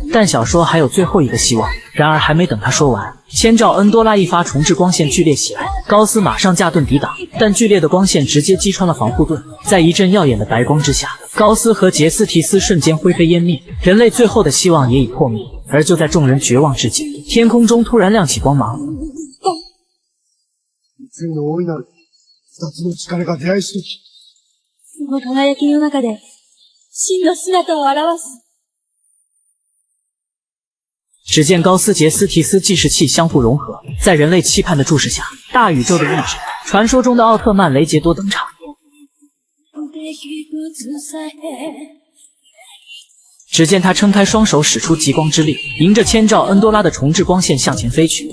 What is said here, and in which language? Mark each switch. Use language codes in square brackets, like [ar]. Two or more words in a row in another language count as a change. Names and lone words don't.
[zh] 但小说还有最后一个希望。然而还没等他说完，千兆恩多拉一发重置光线剧烈袭来，高斯马上架盾抵挡，但剧烈的光线直接击穿了防护盾。在一阵耀眼的白光之下，高斯和杰斯提斯瞬间灰飞烟灭，人类最后的希望也已破灭。而就在众人绝望至极，天空中突然亮起光芒。 [ja] その輝きの中で真の姿を表す。 [zh] 只见高斯、杰斯提斯计时器相互融合，在人类期盼的注视下，大宇宙的意志，传说中的奥特曼雷杰多登场。只见他撑开双手，使出极光之力，迎着千兆恩多拉的重置光线向前飞去。